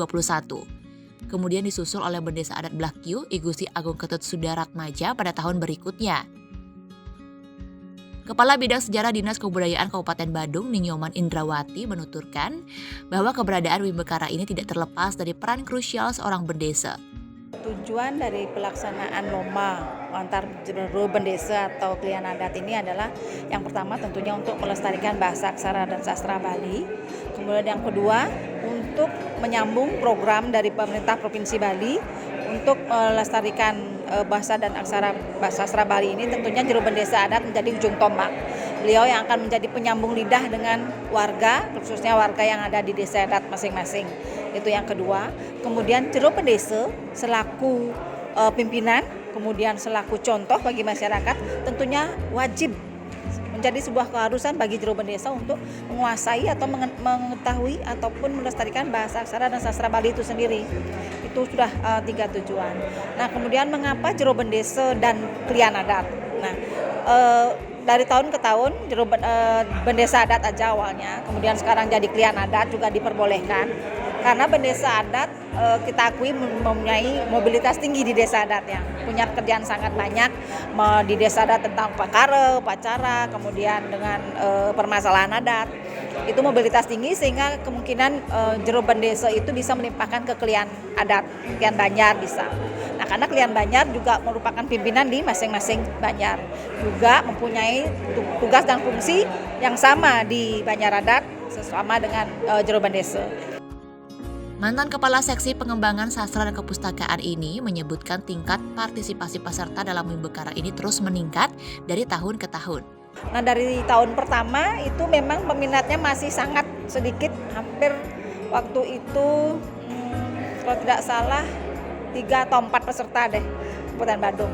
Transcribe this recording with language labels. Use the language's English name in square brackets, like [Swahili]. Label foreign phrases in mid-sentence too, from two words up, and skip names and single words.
[Indonesian] Kemudian disusul oleh Bendesa Adat Blakyu, I Gusti Agung Ketut Sudaratmaja pada tahun berikutnya. Kepala Bidang Sejarah Dinas Kebudayaan Kabupaten Badung, Ninyoman Indrawati menuturkan bahwa keberadaan Wimbakara ini tidak terlepas dari peran krusial seorang bendesa. Tujuan dari pelaksanaan lomba antar jero bendesa atau klien adat ini adalah yang pertama tentunya untuk melestarikan bahasa aksara dan sastra Bali. Kemudian yang kedua untuk menyambung program dari pemerintah Provinsi Bali untuk melestarikan bahasa dan aksara bahasa sastra Bali ini, tentunya jero bendesa adat menjadi ujung tombak. Beliau yang akan menjadi penyambung lidah dengan warga, khususnya warga yang ada di desa adat masing-masing. Itu yang kedua. Kemudian jero bendesa selaku pimpinan, kemudian selaku contoh bagi masyarakat, tentunya wajib menjadi sebuah keharusan bagi jero bendesa untuk menguasai atau mengetahui ataupun melestarikan bahasa aksara dan sastra Bali itu sendiri. Itu sudah 3 tujuan. Nah, kemudian mengapa jero bendesa dan klien adat? Nah, dari tahun ke tahun bendesa adat aja awalnya, kemudian sekarang jadi klien adat juga diperbolehkan. Karena bendesa adat kita akui mempunyai mobilitas tinggi di desa adatnya, punya kerjaan sangat banyak di desa adat tentang upacara, kemudian dengan permasalahan adat. Itu mobilitas tinggi sehingga kemungkinan jero bendesa itu bisa melimpahkan ke klien adat, klien Banjar bisa. Nah, karena klien Banjar juga merupakan pimpinan di masing-masing Banjar, juga mempunyai tugas dan fungsi yang sama di Banjar adat sesama dengan jero bendesa. Mantan Kepala Seksi Pengembangan Sastra dan Kepustakaan ini menyebutkan tingkat partisipasi peserta dalam Wimbakara ini terus meningkat dari tahun ke tahun. Nah, dari tahun pertama itu memang peminatnya masih sangat sedikit, hampir waktu itu kalau tidak salah 3 atau 4 peserta deh Kabupaten Badung.